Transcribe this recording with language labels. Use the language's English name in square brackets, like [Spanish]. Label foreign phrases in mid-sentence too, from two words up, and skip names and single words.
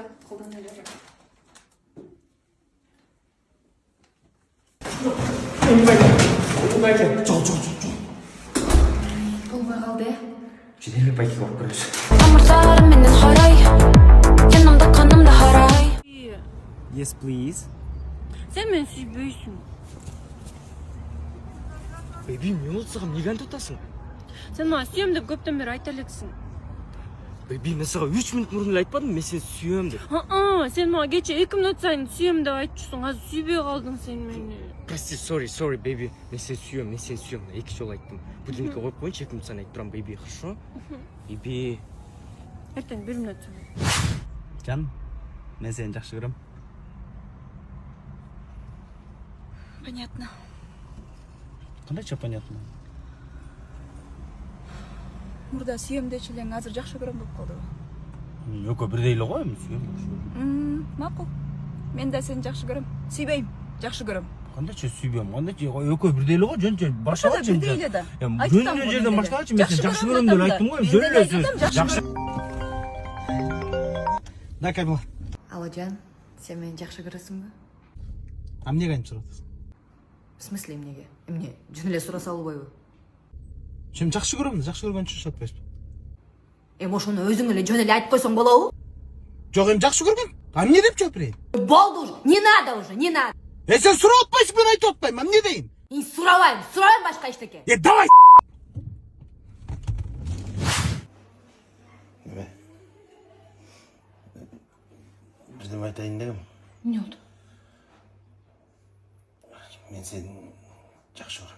[Kyrgyz] Колдоно эле. Эмил байке. Жок. Болбой калды. Эмил байкеге барып көрөбүз. Амыртарым менен харай, жанымда канымда харай. [English] Yes, please. [Kyrgyz] Сен мени сүйбөйсүң. Беби, эмне болду сага? Эмнеге антип атасың? Сен мага сүйөм деп көптөн бери айта элексиң. Беби, мен сага 3 минут мурун эле айтпадымбы, мен сени сүйөм деп. Сен мага кече 2 мүнөт сайын сүйөм деп айтчусуң. Азыр сүйбөй калдың сен мени. [Russian] Прости, [English] sorry, baby. [Kyrgyz] Мен сени сүйөм. 2 жолу айттым. Будильникке коюп коюнчу, 2 мүнөт сайын айтып турам, [English] baby, хорошо? Baby. [Kyrgyz] Эртең 1 мүнөт сайын. Жан, мен сени жакшы көрөм. [Russian] Понятно. [Kyrgyz] Кандайча понятно? Мурда сүйөм дечи элең, азыр жакшы көрөм болуп калдыбы? Экөө бирдей эле го, эми сүйөм. Макул. Мен да сени жакшы көрөм. Сүйбөйм, жакшы көрөм. Кандайча сүйбөм, кандайча экөө бирдей эле го, жөн баштагачы. Бирдей эле да. Жөн эле жерден баштагачы, мен сени жакшы көрөм деп айттым го, жөн эле сөз. Жакшы. Да, Камила. Алло, Жан, сен мени жакшы көрөсүңбү? эмнеге айтып сурап атасың? [Russian] В смысле [Kyrgyz] эмнеге? Эмне жөн эле сураса болбойбу? Сен жакшы көрөм, жакшы көргөн үчүн сурап атпайсызбы? Ошону өзүң эле жөн эле айтып койсоң болобу? Жок, эми жакшы көргөн. А эмне деп жооп берейин? [Russian] Болду уже. Не надо уже, не надо. [Kyrgyz] Сен сурап атпайсың, мен айтып атпайм. Эмне дейин? Мен сурабайм башка эчтеке. [Russian] Давай. [Kyrgyz] Бирдеме айтайын дегем. Эмне болду? Мен сени жакшы көрөм.